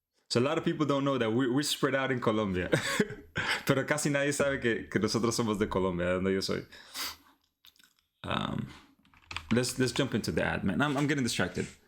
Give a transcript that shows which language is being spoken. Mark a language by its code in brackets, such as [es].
[en] So a lot of people don't know that we're spread out in Colombia. [es] Pero casi nadie sabe que nosotros somos de Colombia, de donde yo soy. [en] Let's jump into the ad, man. I'm getting distracted.